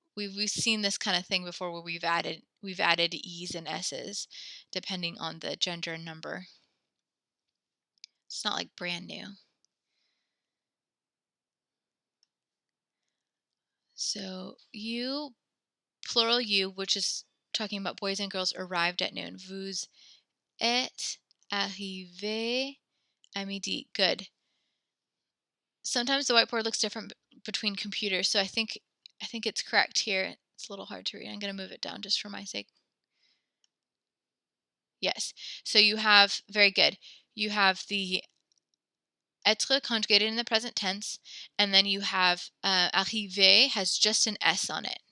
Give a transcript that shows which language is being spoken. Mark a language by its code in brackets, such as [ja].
[en] we've seen this kind of thing before where we've added e's and s's depending on the gender and number. It's not like brand new. So you, plural you, which is talking about boys and girls, arrived at noon. [fr] Vous êtes arrivés à midi. [en] Good. Sometimes the whiteboard looks different between computers, so I think it's correct here. It's a little hard to read. I'm going to move it down just for my sake. Yes. So you have, very good. You have the être conjugated in the present tense, and then you have arrivé has just an S on it.